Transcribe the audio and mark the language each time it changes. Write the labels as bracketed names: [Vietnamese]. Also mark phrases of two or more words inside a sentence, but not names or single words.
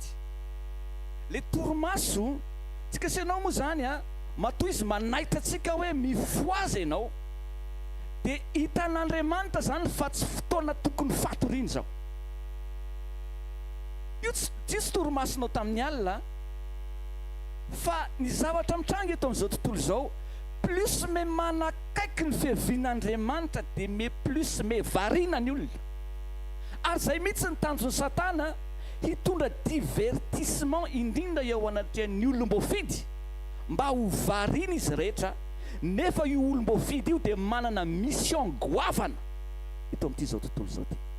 [Malagasy] Le torimaso tsy kasianao moa zany a matoa izy manaitra atsika hoe mifoaza ianao dia hitan'Andriamanitra zany fa tsy fotoana tokony fatoriana zao. Io tsy torimasonao tamin'ny alina fa ny zavatra mitranga eto amin'izao tontolo izao, plus me manakaiky ny fiavian'Andriamanitra dia me plus me variana ny olona. Ary zay mihitsy ny tanjon'ny Satana hitondra divertissement indrindra eo anatrehan'ny olom-boafidy mba ho variana izy rehetra, nefa io olom-boafidy io dia manana mission goavana eto amin'ity zao tontolo izao ty.